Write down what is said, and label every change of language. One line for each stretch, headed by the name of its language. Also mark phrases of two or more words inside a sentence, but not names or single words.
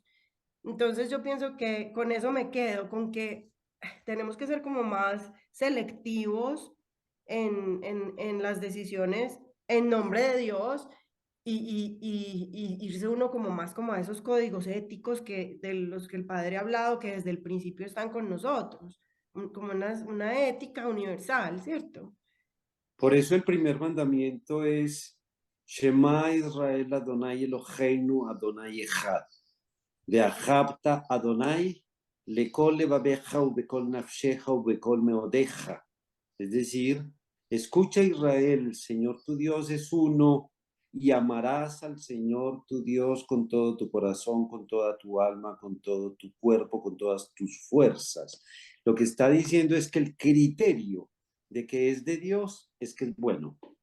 Spanish: Entonces yo pienso que con eso me quedo, con que tenemos que ser como más selectivos en las decisiones en nombre de Dios y irse uno como más como a esos códigos éticos que, de los que el Padre ha hablado, que desde el principio están con nosotros, como una ética universal, ¿cierto? por eso el primer mandamiento es
Hebrew: שמע ישראל אדני אלהינו אדני אחד. ואהבת אדני בכל לבבך ובכל נפשך ובכל מאדך.
Spanish: Es decir, escucha Israel, el Señor tu Dios es uno y amarás al Señor tu Dios con todo tu corazón, con toda tu alma, con todo tu cuerpo, con todas tus fuerzas. Lo que está diciendo es que el criterio de que es de Dios es que es bueno.